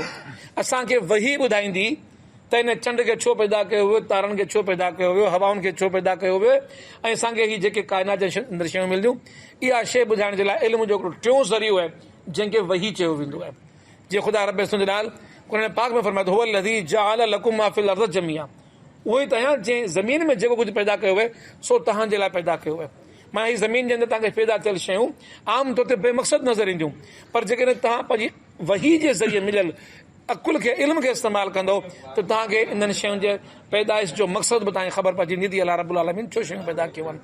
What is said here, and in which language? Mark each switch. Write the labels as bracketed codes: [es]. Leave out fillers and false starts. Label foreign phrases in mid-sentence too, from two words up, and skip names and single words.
[sd] असांखे वही ॿुधाईंदी त हिन चंड खे छो पैदा कयो वियो, तारनि खे छो पैदा कयो वियो, हवाउनि खे छो पैदा कयो वियो, ऐं असांखे हीअ जेके काइनात जे अंदरि शयूं मिलंदियूं, इहा शइ ॿुधाइण जे लाइ इल्म जो हिकिड़ो टियों ज़रियो आहे जंहिंखे वही चयो वेंदो आहे। जीअं ख़ुदा रब क़ुरान पाक में फरमाए थो, [ar] هو الذي جعل لكم ما في الأرض جميعا, [sd] उहो ई त आहियां जंहिं ज़मीन में जेको कुझु पैदा कयो आहे सो तव्हांजे लाइ पैदा कयो आहे। माना हीअ ज़मीन जे अंदरि तव्हांखे पैदा थियल शयूं आम तौर ते बेमक़सद नज़र ईंदियूं, पर जेकॾहिं तव्हां पंहिंजी वही जे ज़रिए मिलियल अकुल खे, इल्म खे इस्तेमालु कंदो त तव्हांखे इन्हनि शयुनि जे पैदाइश जो मक़सदु बि तव्हांखे ख़बर पइजी वेंदी [ar] الله رب العالمين [sd] छो शयूं पैदा कयूं आहिनि।